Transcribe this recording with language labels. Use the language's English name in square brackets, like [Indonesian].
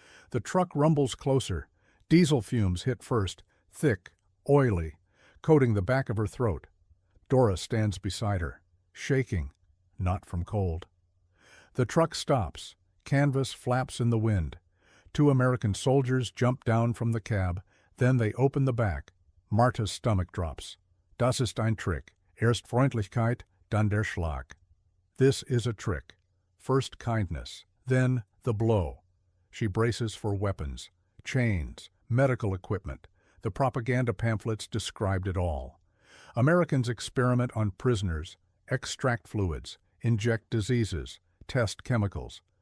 [English] The truck rumbles closer. Diesel fumes hit first, thick, oily, coating the back of her throat. Dora stands beside her, shaking, not from cold. The truck stops. Canvas flaps in the wind. 2 American soldiers jump down from the cab. Then they open the back. Marta's stomach drops. [German] Das ist ein Trick. Erst Freundlichkeit, dann der Schlag. [English] This is a trick. First kindness, then the blow. She braces for weapons, chains, medical equipment. The propaganda pamphlets described it all. Americans experiment on prisoners, extract fluids, inject diseases, test chemicals.